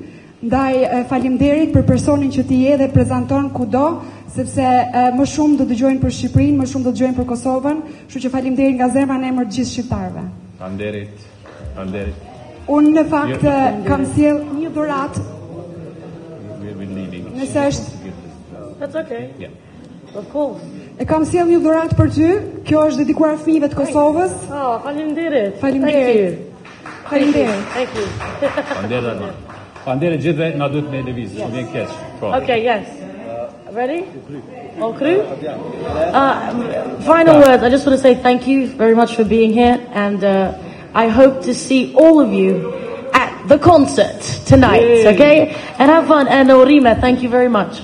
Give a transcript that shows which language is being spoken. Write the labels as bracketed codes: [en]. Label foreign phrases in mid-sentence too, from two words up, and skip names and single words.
[sq] Ndaj faleminderit për personin që ti je dhe prezanton kudo, sepse më shumë do dëgjojnë për Shqipërinë, më shumë do dëgjojnë për Kosovën, kështu që faleminderit nga zemra në emër të gjithë shqiptarëve. Faleminderit. Unë në fakt kam sjell një dhuratë. Nëse është [en] That's okay. Yeah. Of course. [sq] E kam sjell një dhuratë për ty. Kjo është dedikuar fëmijëve të Kosovës. Faleminderit. Faleminderit. Faleminderit. [en] Thank you. [sq] Faleminderit. Faleminderit gjithëve, na duhet me lëviz, shumë vjen keq. [en] Okay, yes. Ready? All crew? Final words. I just want to say thank you very much for being here, and I hope to see all of you at the concert tonight. Yay. Okay? And have fun. And Orima, thank you very much.